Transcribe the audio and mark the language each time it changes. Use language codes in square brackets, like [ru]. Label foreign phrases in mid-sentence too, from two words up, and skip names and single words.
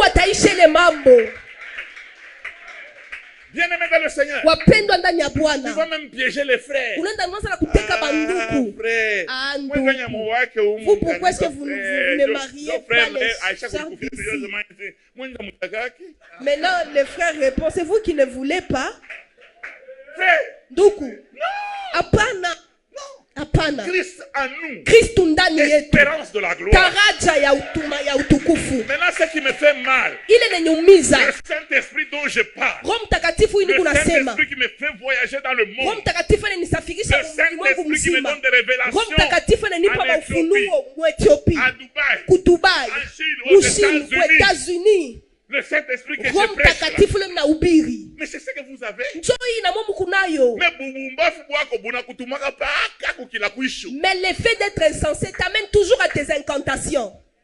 [fr] Bien-aimé dans le Seigneur, tu vas même piéger les frères. Vous, pourquoi est-ce que vous ne mariez pas les sœurs d'ici? Maintenant, les frères répondent, c'est vous qui ne voulez pas? [sw] Duku. Apana. Apana. [fr] Christ en nous. [sw] Christ ndani yetu. [fr] Espérance de la gloire. [sw] Taraja ya utukufu. [fr] Maintenant, ce qui me fait mal. [sw] Ile nenyumiza. [fr] Le Saint-Esprit dont je parle. [sw] Roho Mtakatifu hii kuna sema. [fr] Le Saint-Esprit qui me fait voyager dans le monde. [sw] Roho Mtakatifu ananisafirisha ulimwengu mzima. [fr] Qui me donne des révélations. [sw] Roho Mtakatifu ananipa mafunuo mu Ethiopia. [fr] À Dubaï. [sw] Ku Dubai. [fr] En Chine, aux États-Unis. Le Saint-Esprit que je prêche là. Mais c'est ce que vous avez. Mais l'effet d'être insensé t'amène toujours à tes incantations.